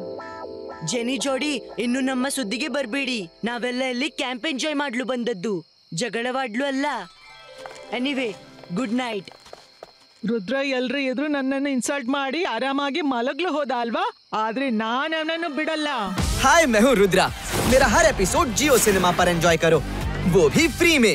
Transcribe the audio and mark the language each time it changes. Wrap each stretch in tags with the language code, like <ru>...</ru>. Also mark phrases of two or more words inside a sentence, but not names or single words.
<kn>ಜೆನಿ ಜೋಡಿ, ಇನ್ನು ನಮ್ಮ ಸುದ್ದಿಗೆ ಬರ್ಬೇಡಿ. ನಾವೆಲ್ಲ ಇಲ್ಲಿ ಕ್ಯಾಂಪ್ ಎಂಜಾಯ್ ಮಾಡ್ಲು ಬಂದದ್ದು, ಜಗಳವಾಡ್ಲು ಅಲ್ಲ.</kn> <en>Anyway, good night.</en> <kn>ರುದ್ರ ಎಲ್ರ ಎದುರು ನನ್ನನ್ನು ಇನ್ಸಲ್ಟ್ ಮಾಡಿ ಆರಾಮಾಗಿ ಮಲಗ್ಲು ಹೋದ ಅಲ್ವಾ? ಆದ್ರೆ ನಾನು ಅವನನ್ನು ಬಿಡಲ್ಲ.</kn> <hi>हाय मैं हूँ रुद्रा। मेरा हर एपिसोड जियो सिनेमा पर एंजॉय करो, वो भी फ्री में।</hi>